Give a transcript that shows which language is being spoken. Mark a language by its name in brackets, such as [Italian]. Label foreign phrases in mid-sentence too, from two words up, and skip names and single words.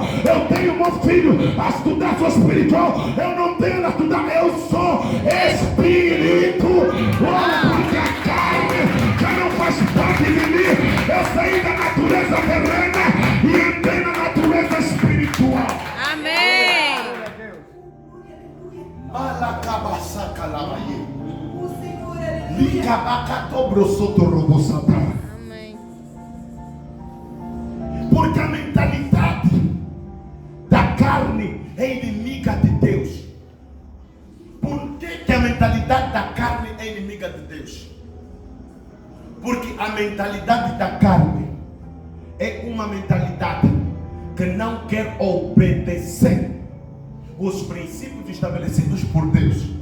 [Portuguese] Eu tenho meu filho a estudar só espiritual, eu não tenho a estudar, eu sou espírito. Porque a carne já não faz parte de mim. Eu saí da natureza terrena e entrei na natureza espiritual. Amém. Malacabaçaca lamaie. Licabacatobrosoto robosata. Amém. Porque a mentalidade da carne é inimiga de Deus. Por que a mentalidade da carne é inimiga de Deus? Porque a mentalidade da carne é uma mentalidade que não quer obedecer os princípios estabelecidos por Deus.